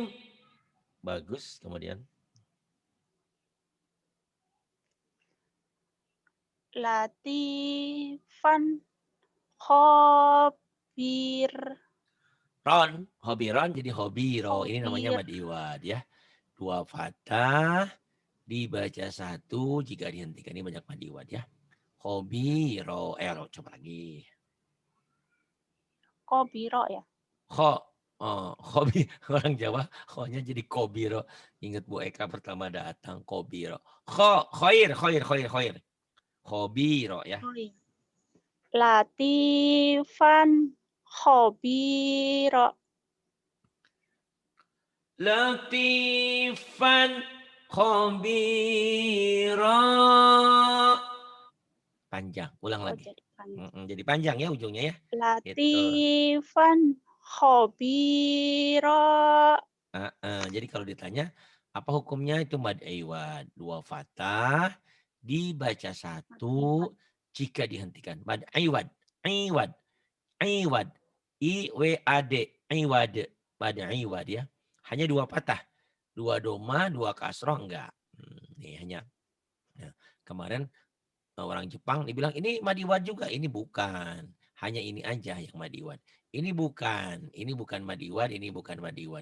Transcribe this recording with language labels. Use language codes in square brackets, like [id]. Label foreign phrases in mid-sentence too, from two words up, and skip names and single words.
[id] Bagus. Kemudian. [ar] لطيفا خبير. [id] Ron. Hobi ron jadi hobiro. Ini namanya Khobir. mad iwad ya. 2 fathah. Dibaca 1 jika dihentikan. Ini banyak [ar] مد عوض [id] ya. Hobiro. Coba lagi. Kobiro ya. Hobi orang Jawa, khonya jadi kobiro. Ingat Bu Eka pertama datang, kobiro. Khoir. Khobiro ya. Oh iya. [ar] لطيفا خبيرا. لطيفا خبيرا. [id] Panjang, ulang Oh, lagi. Jadi panjang ya ujungnya ya. Gitu. [ar] لطيفا خبيرا. [id] Jadi kalau ditanya, apa hukumnya itu [ar] مد عوض? [id] 2 fathah, dibaca 1 jika dihentikan. [ar] مد عوض، عوض، عوض، عوض، عوض، مد عوض ya. [id] Hanya 2 patah, 2 doma, 2 kasroh enggak. Ini hanya. Nah, kemarin orang Jepang dibilang ini [ar] مد عوض [id] juga, ini bukan. Hanya ini aja yang [ar] مد عوض. [id] Ini bukan [ar] مد عوض, [id] ini bukan [ar] مد عوض.